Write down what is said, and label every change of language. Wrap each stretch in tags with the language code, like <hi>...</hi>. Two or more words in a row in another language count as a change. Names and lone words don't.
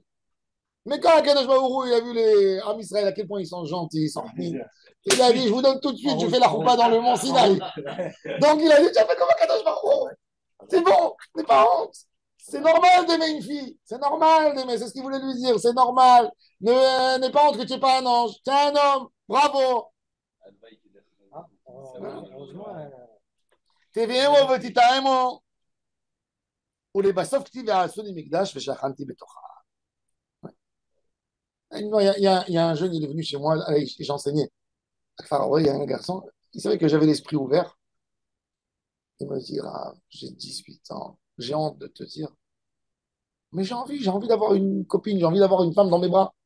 <fr>Mais quand</fr> <he>הקדוש ברוך הוא,</he> <fr>il a vu les</fr> <he>עם ישראל,</he> <fr>à quel point ils sont gentils, ils sont mignons, il a dit, je vous donne tout de suite, je fais la choupa dans le mont Sinaï. Donc il a dit, tu as fait comme</fr> <he>הקדוש ברוך הוא.</he> <fr>C'est bon, n'aie pas honte. C'est normal d'aimer une fille. C'est normal d'aimer. C'est ce qu'il voulait lui dire. C'est normal. N'aie pas honte que tu n'es pas un ange. Tu es un homme. Bravo.</fr> <he>תביאמו ותטעמו ולבסוף כתיב ועשו לי מקדש ושכנתי בתוכה.</he> <fr>Il y a un jeune, il est venu chez moi, j'enseignais. Il y a un garçon, il savait que j'avais l'esprit ouvert. Il me dit, ah, j'ai 18 ans, j'ai honte de te dire, mais j'ai envie d'avoir une copine, j'ai envie d'avoir une femme dans mes bras.</fr>